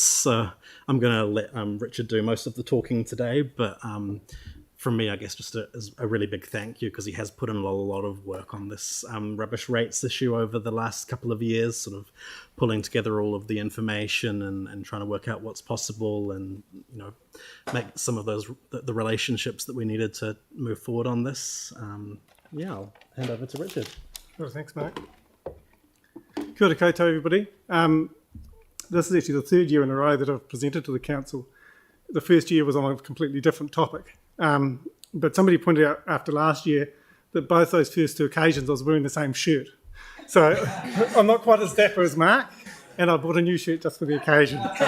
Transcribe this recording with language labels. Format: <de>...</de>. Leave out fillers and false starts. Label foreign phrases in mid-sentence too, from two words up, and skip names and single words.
<en>So I'm going to let Richard do most of the talking today, but from me, I guess just a really big thank you, because he has put in a lot of work on this rubbish rates issue over the last couple of years, sort of pulling together all of the information and trying to work out what's possible and, you know, make some of those, the relationships that we needed to move forward on this. Yeah, I'll hand over to Richard. Sure, thanks, Mark.</en> <mi>Kia ora koutou,</mi> <en>everybody. This is actually the third year in a row that I've presented to the council. The first year was on a completely different topic. But somebody pointed out after last year that both those first two occasions I was wearing the same shirt. So I'm not quite as dapper as Mark, and I bought a new shirt just for the occasion.</en>